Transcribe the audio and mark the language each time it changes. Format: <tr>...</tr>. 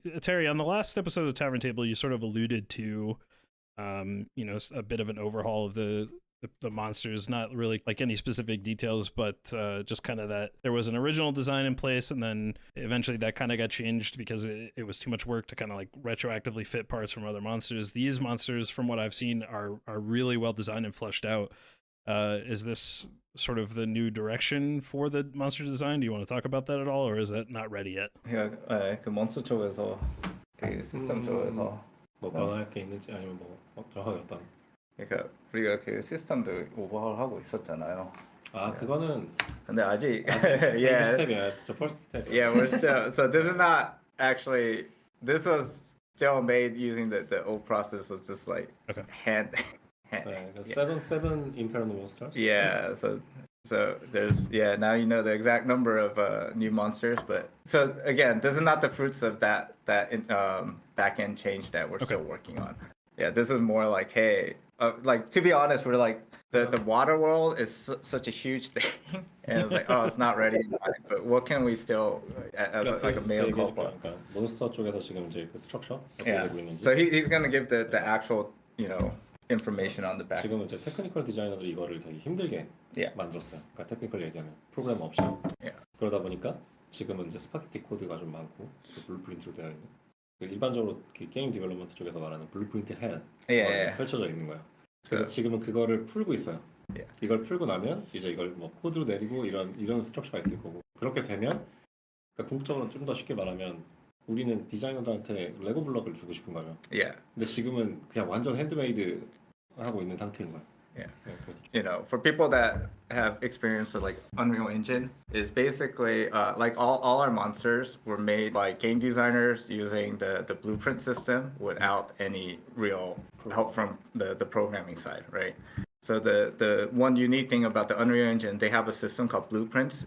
<en>Terry, on the last episode of Tavern Table, you sort of alluded to, a bit of an overhaul of the monsters, not really like any specific details, but just kind of that there was an original design in place, and then eventually that kind of got changed because it was too much work to kind of like retroactively fit parts from other monsters. These monsters, from what I've seen, are really well designed and fleshed out. Is this sort of the new direction for the monster design? Do you want to talk about that at all, or is that not ready yet?</en> <ko>그 몬스터 쪽에서 그 시스템 쪽에서 뭐 변할 게 있는지 아니면 뭐 정확하게 어떤? 그러니까 우리가 그 시스템도 오버하울 하고 있었잖아요. 아 그거는 근데 아직</ko> <en>yeah</en> <ko>스텝이야. 저</ko> <en>first step. Yeah, we're still so this is not actually this was still made using the old process of just like hand. Yeah. Seven Inferno monsters. Yeah, so there's now you know the exact number of new monsters, but so again, this is not the fruits of that back end change that we're still working on. Yeah, this is more like, hey, like to be honest, we're like the water world is such a huge thing, and it's like, oh, it's not ready, but what can we still as like a mail call for?</en> <ko>몬스터 쪽에서 지금 이제 그 스트럭처 어떻게</ko> <en>Yeah,</en> <ko>되고 있는지.</ko> <en>so he's gonna give the actual information on the back.</en> <ko>지금은 이제 테크니컬 디자이너들이 이거를 되게 힘들게 만들었어요. 그러니까 테크니컬 얘기하면 프로그램 없이. 그러다 보니까 지금은 이제 스파게티 코드가 좀 많고 블루프린트로 되어 있는. 일반적으로 그 게임 디벨롭먼트 쪽에서 말하는 블루프린트 헬 펼쳐져 있는 거예요. 그래서 지금은 그거를 풀고 있어요. 이걸 풀고 나면 이제 이걸 뭐 코드로 내리고 이런 스트럭처가 있을 거고 그렇게 되면 그러니까 궁극적으로 좀 더 쉽게 말하면 우리는 디자이너들한테 레고 블럭을 주고 싶은 거예요. 근데 지금은 그냥 완전 핸드메이드 하고 있는 상태인 거예요.</ko> <en>For people that have experience with like Unreal Engine, is basically like all our monsters were made by game designers using the blueprint system without any real help from the programming side, right? So the one unique thing about the Unreal Engine, they have a system called Blueprints.</en>